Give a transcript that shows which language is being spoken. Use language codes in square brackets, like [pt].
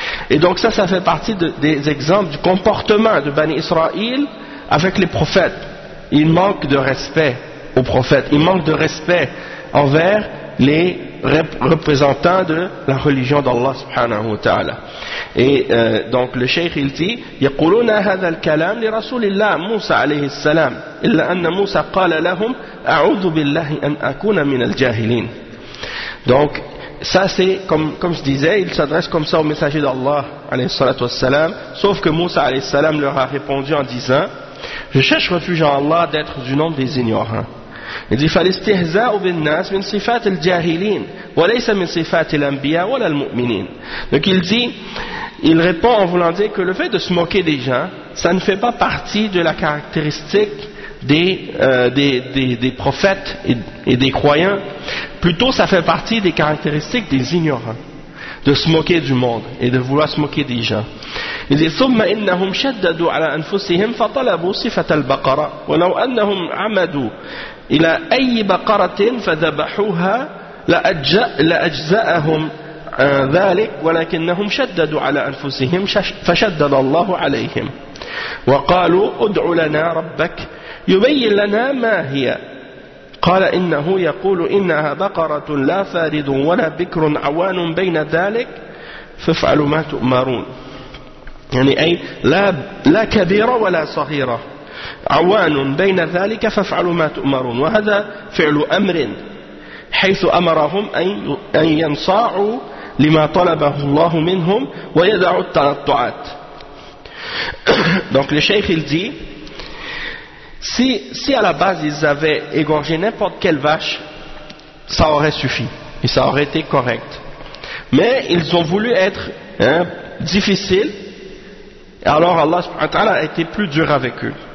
[fr] Et donc ça fait partie des exemples du comportement de Bani Israël avec les prophètes. Ils manquent de respect aux prophètes, ils manquent de respect envers les représentants de la religion d'Allah subhanahu wa ta'ala. Et donc le cheikh il dit, [ar] يقولون هذا الكلام لرسول الله موسى عليه السلام إلا أن موسى قال لهم أعوذ بالله أن أكون من الجاهلين. [fr] Donc ça c'est comme je disais, il s'adresse comme ça au messager d'Allah alayhi salatu wassalam, sauf que Moussa alayhi salam leur a répondu en disant, je cherche refuge en Allah d'être du nombre des ignorants. Il dit [ar] فَالِسْتِهْزَاء بِالنَّاسِ مِنْ صِفَاتِ الْجَاهِلِينَ وَلَيْسَ مِنْ صِفَاتِ الْأَنْبِيَاءِ وَلَا الْمُؤْمِنِينَ. [fr] Donc il dit, il répond en voulant dire que le fait de se moquer des gens, ça ne fait pas partie de la caractéristique des prophètes et des croyants. Plutôt, ça fait partie des caractéristiques des ignorants, de se moquer du monde et de vouloir se moquer des gens. Il dit [ar] ثُمَّ إِنَّهُمْ شَدَّدُوا عَلَى أَنفُسِهِمْ فَطَلَبُوا صِفَةَ الْبَقَرَةِ وَلَوْ أَنَّهُمْ عَمَدُوا إلى أي بقرة فذبحوها لأجزأهم ذلك ولكنهم شددوا على أنفسهم فشدد الله عليهم وقالوا ادع لنا ربك يبين لنا ما هي قال إنه يقول إنها بقرة لا فارض ولا بكر عوان بين ذلك فافعلوا ما تؤمرون. يعني أي لا كبيرة ولا صغيرة عوان بين ذلك فافعلوا ما تؤمرون وهذا فعل أمر حيث أمرهم أن ينصاعوا لما طلبه الله منهم ويدعوا التنطعات. [fr] Donc le cheikh il dit, si à la base ils avaient égorgé n'importe quelle vache, ça aurait suffi et ça aurait été correct, mais ils ont voulu être difficiles, alors Allah subhanahu wa ta'ala a été plus dur avec eux.